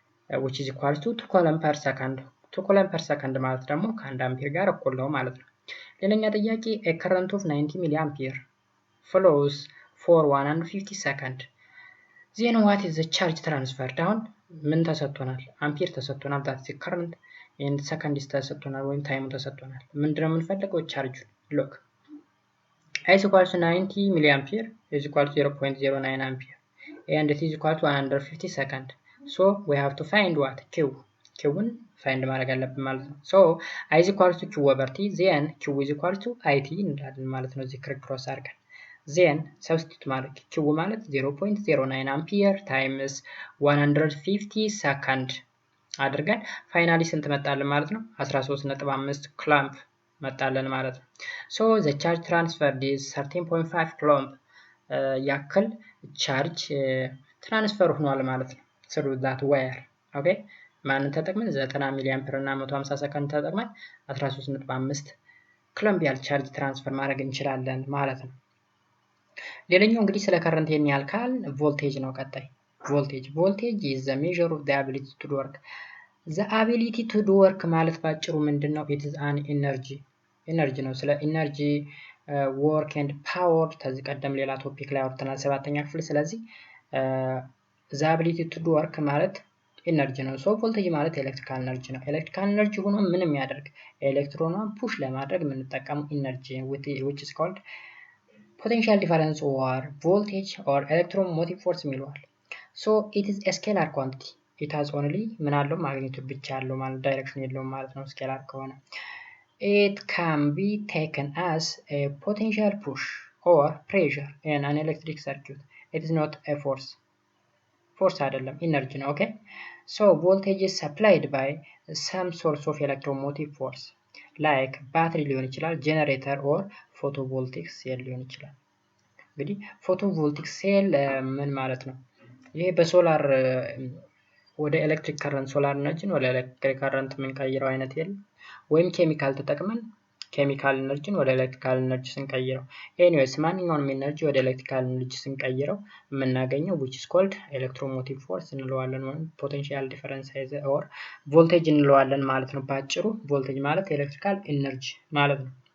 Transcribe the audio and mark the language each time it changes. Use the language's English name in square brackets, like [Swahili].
[English] which is equals to 2 coulomb per second 2 coulomb per second [Amharic] ማለት ደግሞ ከ1 አምፒር ጋር እኩል ነው ማለት ነው። [English] ሌላኛ ጥያቄ a current of 90 milliampere flows for 150 second then what is the charge transferred? [Amharic] አሁን ምን ተሰጥቶናል? አምፒር ተሰጥቶናል። [English] that's the current and second [Amharic] ተሰጥቶናል ወይም ታይሙ ተሰጥቶናል። ምንድነው የምንፈልገው? [English] ቻርጁን look is equals to 90 milliampere is equals to 0.09 ampere and it is equal to 150 second. so we have to find what? q-ን [Amharic] ፋይንድ ማድረግ አለብን ማለት ነው። [English] so I is equals to q over t then q is equals to it እንላለን ማለት ነው። እዚህ ክሮስ አድርገን then substitute ማድረግ q ማለት 0.09 ampere times 150 second አድርገን ፋይናሊ ስንት መጣለን ማለት ነው? 13.5 ኩሎምብ መጣለን ማለት ነው። so the charge transferred is 13.5 ኩሎምብ [Amharic] ያክል ቻርጅ ትራንስፈር ሆኗል ማለት ነው [English] through that wire. [Amharic] ኦኬ ማንን ተጠቅመን 90 ሚሊ አምፒር እና 150 ሰከንድ ተጠቅመን 13.5 ኩሎምብ ያህል ቻርጅ ትራንስፈር ማድረግ እንችላለን ማለት ነው። ሌላኛው እንግዲህ ስለ ከረንት የሚያህል ካል ቮልቴጅ ነው። ቀጣይ ቮልቴጅ [English] is the measure of the ability to do work. the ability to do work ማለት ባጭሩ ምንድነው? it is an energy [Amharic] ነው። ስለ ኢነርጂ work and power ከዚህ ቀደም ሌላ ቶፒክ ላይ አውርተናል 7ኛ ክፍል። ስለዚህ the ability to do work ማለት ኢነርጂ ነው። ሶ ቮልቴጅ ማለት ኤሌክትሪካል ኢነርጂ ነው። ኤሌክትሪካል ኢነርጂ ሆኖ ምን የሚያደርግ ኤሌክትሮኗን ፑሽ ለማድረግ የምንጠቀመው ኢነርጂ [English] which is called potential difference or voltage or electromotive force [Amharic] የሚለዋል። [English] so it is a scalar quantity. it has only [Amharic] ምን አለው? ማግኒቱድ ብቻ ያለው ማለት ዳይሬክሽን የለውም ማለት ነው ስኬላር ከሆነ። [English] it can be taken as a potential push or pressure in an electric circuit. it is not a force አይደለም ኢነርጂ ነው። ኦኬ so voltage is supplied by some source of electromotive force like ባትሪ ሊሆን ይችላል፣ ጄነሬተር or photovoltaic ሴል ሊሆን ይችላል። [Amharic] እንግዲህ ፎቶቮልቲክ ሴል ምን ማለት ነው? ይሄ በሶላር ወደ ኤሌክትሪክ ከረንት ሶላር ኢነርጂን ወደ ኤሌክትሪክ ከረንት የምንቀይረው አይነት የለም። ወይም ኬሚካል ተጠቅመን ኬሚካል ኢነርጂን ወደ ኤሌክትሪካል ኢነርጂ ስንቀይረው ኤኒዌይስ ማንኛውንም ኢነርጂ ወደ ኤሌክትሪካል ኢነርጂ ስንቀይረው የምናገኘው [English] which is called electromotive force [Amharic] እንለዋለን ወይም potential difference or voltage እንለዋለን ማለት ነው። ባጭሩ ቮልቴጅ ማለት ኤሌክትሪካል ኢነርጂ ማለት ነው።